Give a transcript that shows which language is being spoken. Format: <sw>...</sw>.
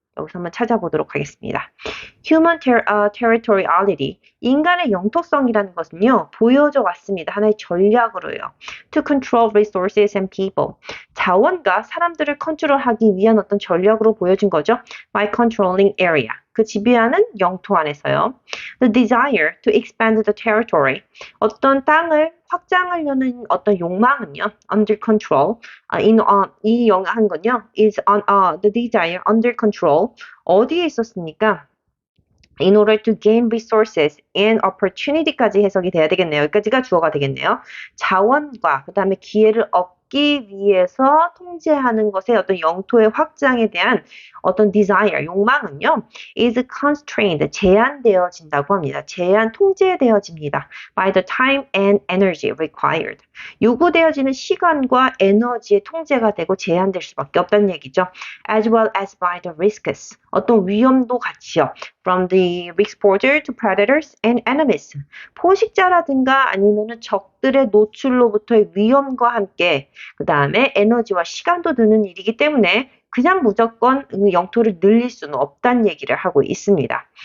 <ko>여기서 한번 찾아보도록 하겠습니다.</ko> <en>Human territoriality,</en> <ko>인간의 영토성이라는 것은요, 보여져 왔습니다. 하나의 전략으로요.</ko> <en>To control resources and people,</en> <ko>자원과 사람들을 컨트롤하기 위한 어떤 전략으로 보여진 거죠.</ko> <en>By controlling area,</en> <ko>그 지배하는 영토 안에서요.</ko> <en>The desire to expand the territory,</en> <ko>어떤 땅을 확장하려는 어떤 욕망은요,</ko> <en>under control, 이 영한 건요, is on the desire under control,</en> <ko>어디에 있었습니까?</ko> <en>In order to gain resources and opportunity</en> <ko>까지 해석이 돼야 되겠네요. 여기까지가 주어가 되겠네요. 자원과 그 다음에 기회를 얻기 위해서 통제하는 것의 어떤 영토의 확장에 대한 어떤 desire, 욕망은요,</ko> <en>is constrained,</en> <ko>제한되어진다고 합니다. 통제되어집니다.</ko> <en>By the time and energy required.</en> <ko>요구되어지는 시간과 에너지의 통제가 되고 제한될 수밖에 없다는 얘기죠.</ko> <en>As well as by the risks,</en> <ko>어떤 위험도 같이요.</ko> <en>From the exposure to predators and enemies.</en> <ko>포식자라든가 아니면은 적들의 노출로부터의 위험과 함께 그 다음에 에너지와 시간도 드는 일이기 때문에 그냥 무조건 영토를 늘릴 수는 없다는 얘기를 하고 있습니다.</ko>